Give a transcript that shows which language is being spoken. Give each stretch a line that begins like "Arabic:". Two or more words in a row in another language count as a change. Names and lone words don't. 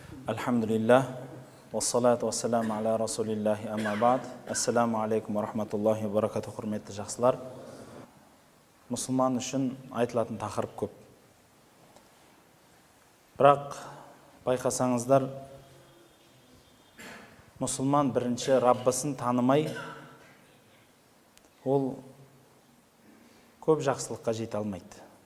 Arabic: الحمد لله، والصلاة والسلام على رسول الله أما بعد. السلام عليكم ورحمة الله وبركاته,
Kazakh: құрметті жақсылар. Мұсылман үшін айтылатын тақырып көп. Бірақ байқасаңыздар, мұсылман бірінші Раббысын танымай, ол көп жақсылыққа жете алмайды.